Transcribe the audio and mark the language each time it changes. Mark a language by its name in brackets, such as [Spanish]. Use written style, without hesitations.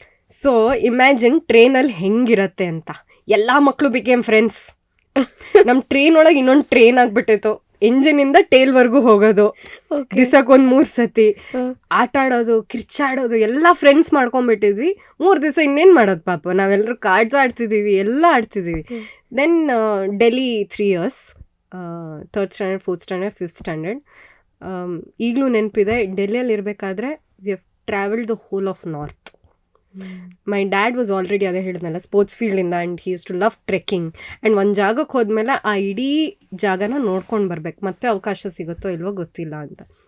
[Kannada] So imagine ಟ್ರೈನಲ್ಲಿ ಹೆಂಗಿರತ್ತೆ ಅಂತ. ಎಲ್ಲ ಮಕ್ಕಳು [English] Became friends. [Kannada] ನಮ್ಮ ಟ್ರೈನ್ ಒಳಗೆ ಇನ್ನೊಂದು ಟ್ರೈನ್ ಆಗಿಬಿಟ್ಟಿತ್ತು, ಇಂಜಿನಿಂದ ಟೇಲ್ವರೆಗೂ ಹೋಗೋದು, ದಿವಸಕ್ಕೊಂದು 3 ಸತಿ ಆಟ ಆಡೋದು, ಕಿರ್ಚಾಡೋದು, ಎಲ್ಲ ಫ್ರೆಂಡ್ಸ್ ಮಾಡ್ಕೊಂಡ್ಬಿಟ್ಟಿದ್ವಿ. 3 ದಿವಸ ಇನ್ನೇನು ಮಾಡೋದು ಪಾಪ, ನಾವೆಲ್ಲರೂ ಕಾರ್ಡ್ಸ್ ಆಡ್ತಿದ್ದೀವಿ, ಎಲ್ಲ ಆಡ್ತಿದ್ದೀವಿ. [English] Then Delhi 3 years, 3rd standard, 4th standard, 5th standard. [Kannada] ಈಗಲೂ ನೆನಪಿದೆ, ಡೆಲ್ಲಿಯಲ್ಲಿ ಇರಬೇಕಾದ್ರೆ [English] We have travelled the whole of north. My dad was already, [Kannada] ಅದೇ ಹೇಳಿದ್ನಲ್ಲ, sports ಫೀಲ್ಡಿಂದ, [English] And he used to love trekking. [Kannada] And ಒಂದು ಜಾಗಕ್ಕೆ ಹೋದ್ಮೇಲೆ ಆ ಇಡೀ ಜಾಗನ ನೋಡ್ಕೊಂಡು ಬರ್ಬೇಕು, ಮತ್ತೆ ಅವಕಾಶ ಸಿಗುತ್ತೋ ಇಲ್ವೋ ಗೊತ್ತಿಲ್ಲ ಅಂತ.